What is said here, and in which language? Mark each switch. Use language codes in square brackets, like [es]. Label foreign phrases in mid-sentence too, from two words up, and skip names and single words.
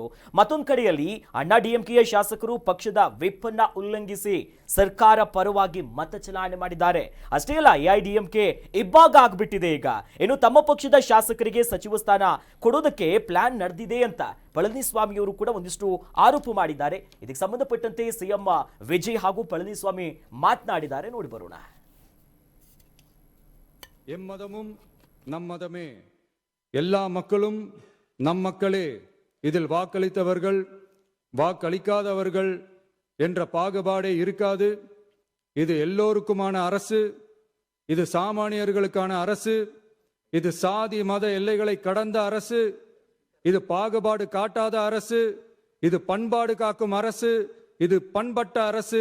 [kn] ಮತ್ತೊಂದು ಕಡೆಯಲ್ಲಿ ಅಣ್ಣಾ ಡಿಎಂಕೆಯ ಶಾಸಕರು ಪಕ್ಷದ ವಿಪ್ ಅನ್ನ ಉಲ್ಲಂಘಿಸಿ ಸರ್ಕಾರ ಪರವಾಗಿ ಮತ ಚಲಾವಣೆ ಮಾಡಿದ್ದಾರೆ. ಅಷ್ಟೇ ಅಲ್ಲ, ಎಐಡಿಎಂಕೆ ಇಬ್ಬಾಗ ಆಗ್ಬಿಟ್ಟಿದೆ ಈಗ. ಇನ್ನು ತಮ್ಮ ಪಕ್ಷದ ಶಾಸಕರಿಗೆ ಸಚಿವ ಸ್ಥಾನ ಕೊಡೋದಕ್ಕೆ ಪ್ಲಾನ್ ನಡೆದಿದೆ ಅಂತ ಪಳನಿಸ್ವಾಮಿ ಅವರು ಕೂಡ ಒಂದಿಷ್ಟು ಆರೋಪ ಮಾಡಿದ್ದಾರೆ. ಇದಕ್ಕೆ ಸಂಬಂಧಪಟ್ಟಂತೆ ಸಿಎಂ ವಿಜಯ್ ಹಾಗೂ ಪಳನಿಸ್ವಾಮಿ ಮಾತನಾಡಿದ್ದಾರೆ. ನೋಡಿ ಬರೋಣ. [ta] எம்மதமும் நம்மதமே, எல்லா மக்களும் நம் மக்களே, இதில் வாக்களித்தவர்கள் வாக்களிக்காதவர்கள் என்ற பாகுபாடே இருக்காது. இது எல்லோருக்குமான அரசு, இது சாமானியர்களுக்கான அரசு, இது சாதி மத எல்லைகளை கடந்த அரசு, இது பாகுபாடு காட்டாத அரசு, இது பண்பாடு காக்கும் அரசு, இது பண்பட்ட அரசு.